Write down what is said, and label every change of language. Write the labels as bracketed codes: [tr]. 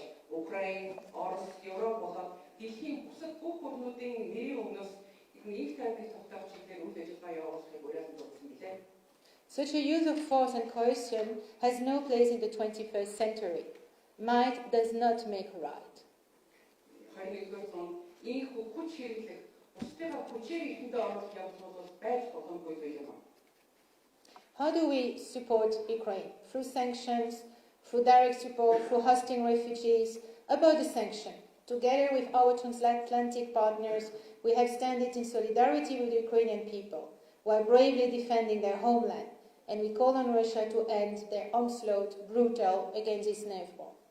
[mn] Украин, Орос, Европ болоод дэлхийн бусад бүх орнуудын нэрийн өмнөөс их тайвныг тогтоох чиглэлээр үйл ажиллагаа явуулахыг уриалсан дурдсан билээ. [en] Such a use of force and coercion has no place in the 21st century. Might does not make right. [mn] Хоёрдугаар зуунд ийм хүч хэрэглэх, бусдыгаа хүчээр ихэндээ оруулах явдал бол байж боломгүй юм. [en] How do we support Ukraine? Through sanctions, through direct support, through hosting refugees. About the sanction, together with our transatlantic partners, we have stood in solidarity with the Ukrainian people, while bravely defending their homeland, and we call on Russia to end their onslaught, brutal, against its neighbor.